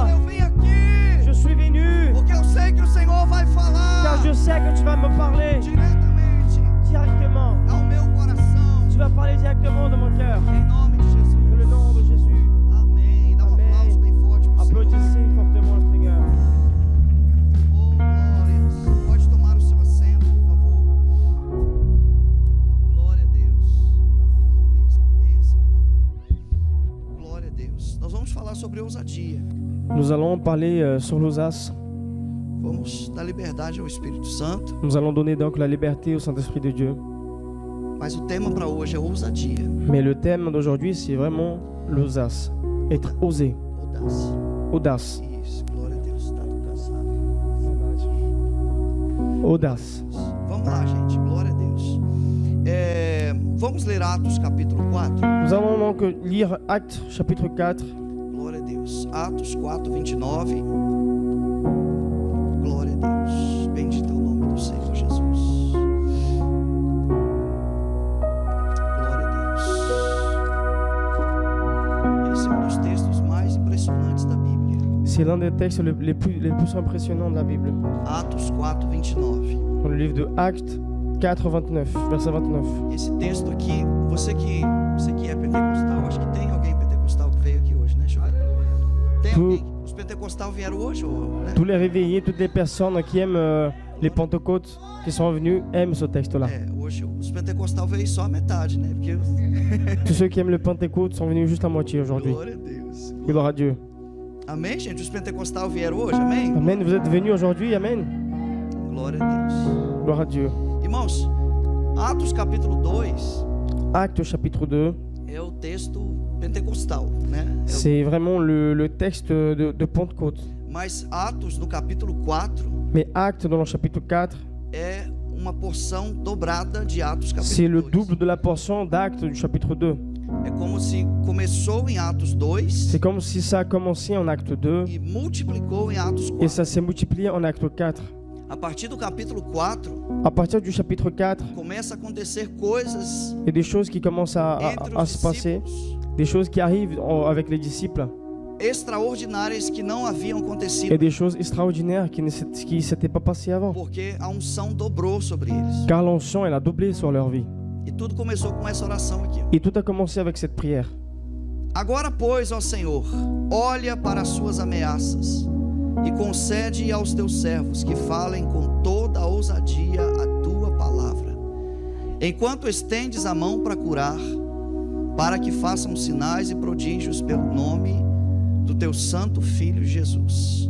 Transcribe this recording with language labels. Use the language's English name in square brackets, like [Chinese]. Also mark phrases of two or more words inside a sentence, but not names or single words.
[French] Je suis venu car je sais que tu vas me parler directement. Tu vas parler directement dans mon cœur. Dans le nom de Jésus. Amen. Applaudissez fortement le Seigneur. [Portuguese] Oh, glória. Pode tomar o seu assento, por favor. Glória a Deus. Aleluia. Bênção, irmão. Glória a Deus. Nós vamos falar sobre ousadia. [French] Nous allons parler sur l'audace. [Portuguese] Vamos dar liberdade ao Espírito Santo. [French] Nous allons donner donc la liberté au Saint-Esprit de Dieu. [Portuguese] Mas o tema para hoje é ousadia. [French] Mais le thème d'aujourd'hui, c'est vraiment l'audace. Être osé. Audace. [Portuguese] Isso, glória a Deus. Está cansado. [French] Audace. [Portuguese] Vamos lá, gente. Glória a Deus. Vamos ler Atos capítulo 4. [French] Nous allons donc lire Actes chapitre 4. [Portuguese] Glória a Deus. Atos 4, 29. Glória a Deus. Bendito é o nome do Senhor Jesus. Glória a Deus. Esse é um dos textos mais impressionantes da Bíblia. [French] C'est l'un des textes les plus impressionnants de la Bible. [Portuguese] Atos 4, 29. [French] Dans le livre de Actes 4, 29, verset 29. [Portuguese] Esse texto aqui, você que é pentecostal, acho que tem alguém pentecostal que veio aqui hoje, né? Deixa eu ver. Tem alguém? Os pentecostais vieram hoje? Né? [French] Tous les réveillés, toutes les personnes qui aiment les Pentecôtes, qui sont venus, aiment ce texte-là. [Portuguese] Hoje os pentecostais veio só a metade, né? Porque... [French] Tous ceux qui aiment le Pentecôte sont venus juste la moitié aujourd'hui. [Portuguese] Glória a Deus. [French] Gloire à Dieu. [Portuguese] Amém, gente? Os pentecostais vieram hoje, amém? [French] Amen. Vous êtes venus aujourd'hui, amen. [Portuguese] Glória a Deus. [French] Gloire à Dieu. [Portuguese] Irmãos, Atos capítulo 2. [French] Actes chapitre 2. [Portuguese] É o texto pentecostal, né? [French] C'est vraiment le texte de Pentecôte. [Portuguese] Mas Atos no capítulo 4. [French] Mais Actes dans le chapitre 4. [Portuguese] É uma porção dobrada de Atos capítulo 2. [French] C'est le double de la portion d'Actes du chapitre 2. [Portuguese] É como se começou em Atos 2. [French] C'est comme si ça a commencé en Acte 2. [Portuguese] E multiplicou em Atos 4. [French] Et ça s'est multiplié en Acte 4. [Portuguese] A partir do capítulo 4, [French] à partir du chapitre 4, [Portuguese] começa a acontecer coisas. [French] Il y a des choses qui commencent à se passer, des choses qui arrivent avec les disciples. [Portuguese] Extraordinárias que não haviam acontecido. [French] Et des choses extraordinaires qui ne s'étaient pas passées avant. [Portuguese] Porque a unção dobrou sobre eles. [French] Car l'onction elle a doublé sur leur vie. [Portuguese] E tudo começou com essa oração aqui. [French] Et tout a commencé avec cette prière. [Portuguese] Agora, pois, ó Senhor, olha para as suas ameaças e concede aos teus servos que falem com toda a ousadia a tua palavra, enquanto estendes a mão para curar, para que façam sinais e prodígios pelo nome do teu santo Filho Jesus.